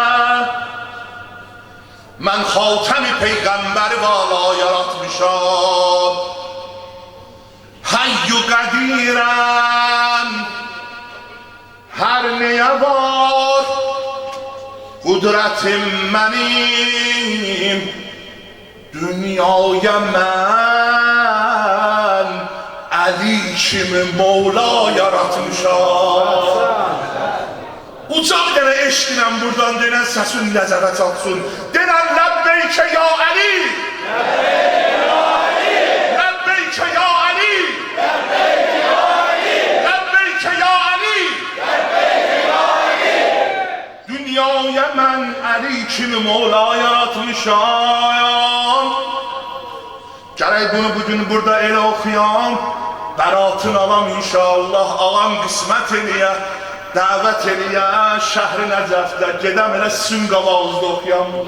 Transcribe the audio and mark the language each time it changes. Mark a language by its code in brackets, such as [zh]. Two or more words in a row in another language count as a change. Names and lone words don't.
[az] Ben Hatem-i Peygamberi Vala yaratmışam. Hayyu qadirəm Her neye var Kudretim benim Dünyaya mən Ali kimi Mevla yaratmışam. Uca bir dənə eşqinə buradan denən səsin nəzərə çatsın. [ar] Denən لبيك يا علي. لبيك يا علي. لبيك يا علي. لبيك يا علي. لبيك يا علي. [az] Dünyaya mən Ali kimi Mevla yaratmışam. Gərək bunu bugün burada elə oxuyam. Bəratın alam inşallah. Ağam qismət eləyə. Dəvət eləyə, şəhri Nəcəfdə gedəm elə sizin qabağınızda oxuyam.